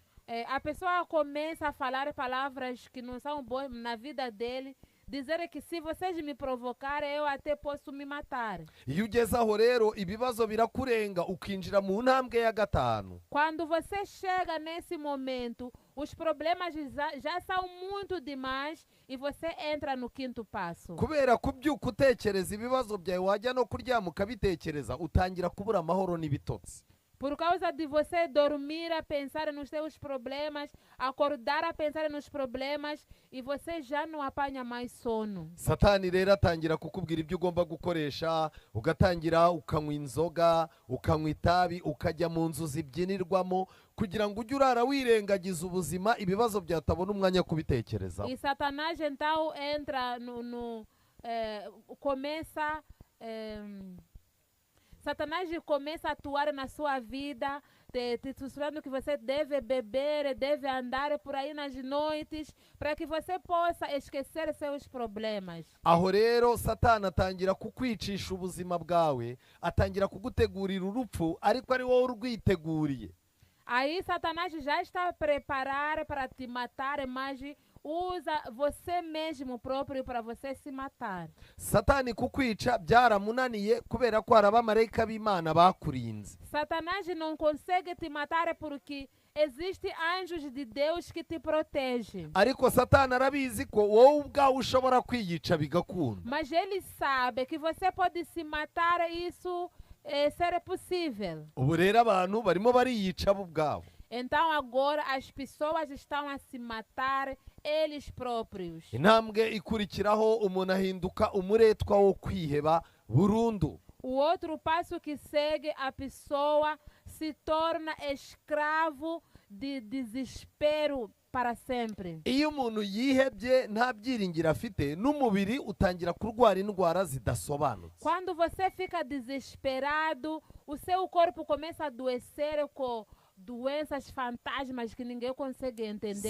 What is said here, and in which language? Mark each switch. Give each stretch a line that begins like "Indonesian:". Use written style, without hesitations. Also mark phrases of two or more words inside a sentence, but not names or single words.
Portuguese: A pessoa começa a falar palavras que não são boas na vida dele, dizer que se vocês me provocarem, eu até posso me matar.
Kinyarwanda: iyo ugeze aho rero ibibazo birakurenga ukinjira mu ntambwe ya gatanu.
Portuguese: Quando você chega nesse momento, os problemas já são muito demais e você entra no quinto passo.
Kinyarwanda: kubera kubyuka utekereza ibibazo byawe wajya no kuryama ukabitekereza utangira kubura amahoro n'ibitotsi.
Portuguese: Por causa de você dormir a pensar nos seus problemas, acordar a pensar nos problemas e você já não apanha mais sono.
Kinyarwanda: Satani rero atangira kukubwira ibyo ugomba gukoresha, ugatangira ukanywa inzoga, ukanywa itabi, ukajya mu nzu zibyinirwamo kugira ngo ujye urara wirengagiza ubuzima, ibibazo byatabona umwanya kubitekerezaho.
Portuguese: E Satanás então entra Satanás começa a atuar na sua vida, te sussurrando que você deve beber, deve andar por aí nas noites, para que você possa esquecer seus problemas.
Kinyarwanda: Aho rero Satani atangira kukwicisha ubuzima bwawe, atangira kugutegurira urupfu, ariko ari wowe urwiteguriye.
Portuguese: Aí Satanás já está a preparar para te matar, mas usa você mesmo próprio para você se matar.
Kinyarwanda: Satani kukwica byaramunaniye kubera ko hari abamarayika b'Imana bakurinze.
Portuguese: Satanás não consegue te matar porque existem anjos de Deus que te protegem.
Kinyarwanda: Ariko Satani arabizi ko wowe ubwawe ushobora kwiyica bigakunda.
Portuguese: Mas ele sabe que você pode se matar e isso ser possível.
Kinyarwanda: Ubu rero abantu barimo bariyica bo ubwabo.
Portuguese: Então agora as pessoas estão a se matar eles próprios.
Kinyarwanda: Intambwe ikurikiraho umuntu ahinduka umuretwa wo kwiheba burundu.
Portuguese: O outro passo que segue, a pessoa se torna escravo de desespero para sempre.
Kinyarwanda: Iyo umuntu yihebye nta byiringiro afite, n'umubiri utangira kurwara indwara zidasobanutse.
Portuguese: Quando você fica desesperado, o seu corpo começa a adoecer com doenças fantasmas que ninguém consegue entender.